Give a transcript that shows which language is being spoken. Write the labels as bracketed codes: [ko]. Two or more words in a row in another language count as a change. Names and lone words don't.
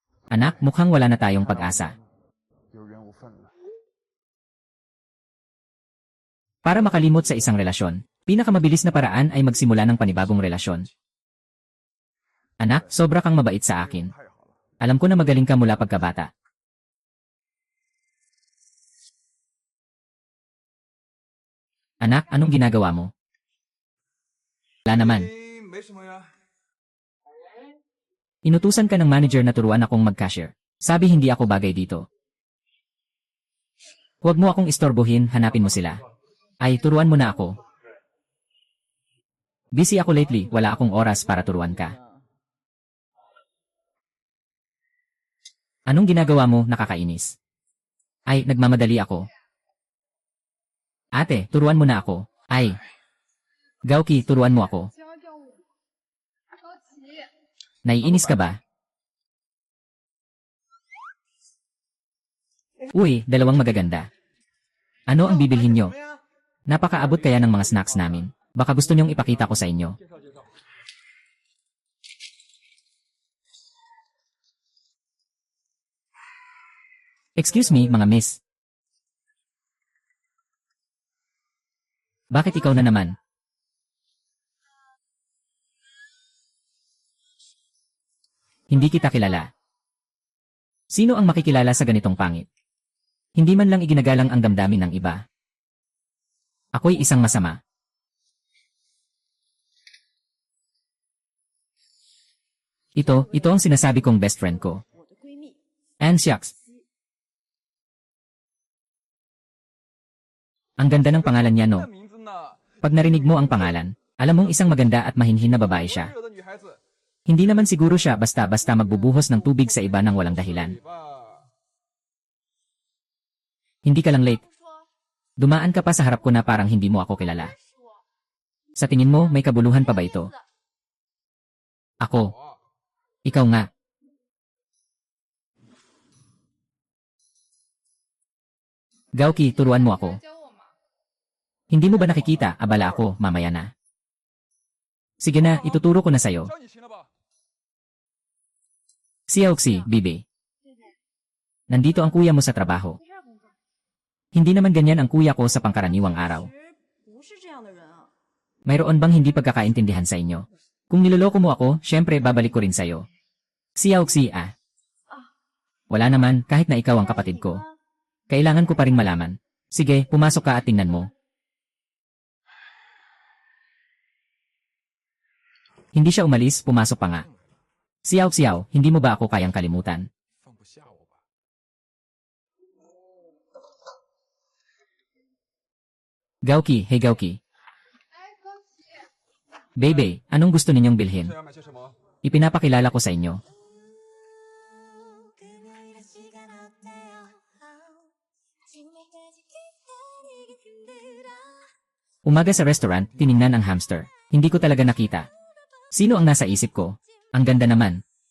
[tl] Anak, mukhang wala na tayong pag-asa. [zh] 有缘无分了。 [tl] Para makalimot sa isang relasyon, pinakamabilis na paraan ay magsimula ng panibagong relasyon. Anak, sobra kang mabait sa akin. [zh] 太好了， [tl] Alam ko na magaling ka mula pagkabata. Anak, anong ginagawa mo? Wala naman. [zh] 没什么呀。 [tl] Inutusan ka ng manager na turuan akong mag-cashier. Sabi hindi ako bagay dito. Huwag mo akong istorbohin, hanapin mo sila. Ay, turuan mo na ako. Busy ako lately, wala akong oras para turuan ka. Anong ginagawa mo, nakakainis? Ay, nagmamadali ako. Ate, turuan mo na ako. Ay. Gauki, turuan mo ako. [zh] 教教我，着急。 [tl] Naiinis ka ba? Uy, dalawang magaganda. Ano ang bibilhin nyo? [zh] 什么呀？ [tl] Napakaabot kaya ng mga snacks namin. Baka gusto nyong ipakita ko sa inyo. [zh] 介绍介绍。 [en] Excuse me, [tl] mga miss. Bakit ikaw na naman? Hindi kita kilala. Sino ang makikilala sa ganitong pangit? Hindi man lang iginagalang ang damdamin ng iba. Ako'y isang masama. Ito ang sinasabi kong best friend ko. [zh] 我的闺蜜， [en] And shucks. [tl] Ang ganda ng pangalan niya, [zh] 这 [tl] no? [zh] 名字呢？ [tl] Pag narinig mo ang pangalan, alam mong isang maganda at mahinhin na babae siya. [zh] 温柔的女孩子， [tl] Hindi naman siguro siya basta-basta magbubuhos ng tubig sa iba ng walang dahilan. [zh] 对吧？ [tl] Hindi ka lang late. [zh] 说 [tl] Dumaan ka pa sa harap ko na parang hindi mo ako kilala. [zh] 说， [tl] Sa tingin mo, may kabuluhan pa ba ito? Ako. [zh] 我 [tl] Ikaw nga. Gauki, turuan mo ako. [zh] 教我嘛。 [tl] Hindi mo ba nakikita, abala ako, mamaya na. Sige na, ituturo ko na sa'yo. [zh] 教你行了吧？ [tl] Xiaoxi, Bibi. [zh] 对对， [tl] Nandito ang kuya mo sa trabaho. [zh] 在这儿工作。 [tl] Hindi naman ganyan ang kuya ko sa pangkaraniwang araw. [zh] 其实不是这样的人啊。 [tl] Mayroon bang hindi pagkakaintindihan sa inyo? Kung niloloko mo ako, syempre babalik ko rin sa'yo. Xiaoxi, ah. Wala naman, kahit na ikaw ang kapatid ko. Kailangan ko pa ring malaman. Sige, pumasok ka at tingnan mo. Hindi siya umalis, pumasok pa nga. Xiao, hindi mo ba ako kayang kalimutan? [zh] 放不下我吧？ [tl] Gauki, hey Gauki. [zh] 哎，高奇， [tl] Bebe, anong gusto ninyong bilhin? [zh] 这要买些什么？ [tl] Ipinapakilala ko sa inyo. Umaga sa restaurant, tiningnan ang hamster. Hindi ko talaga nakita. Sino ang nasa isip ko? Ang ganda naman.